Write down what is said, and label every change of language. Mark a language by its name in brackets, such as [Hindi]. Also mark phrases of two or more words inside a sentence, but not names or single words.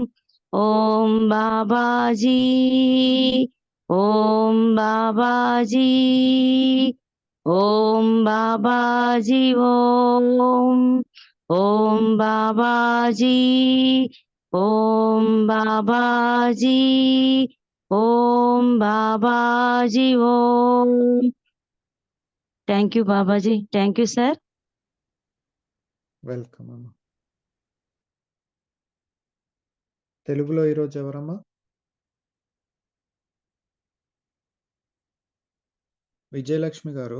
[Hindi] ओम बाबाजी ओम बाबाजी ओम बाबाजी ओम। ओम बाबाजी ओम बाबाजी ओम बाबाजी ओम। [English] Thank you Babaji. Thank you sir. [Telugu] వెల్కమ్ అమ్మా. తెలుగులో ఈరోజు ఎవరమ్మా? విజయలక్ష్మి గారు.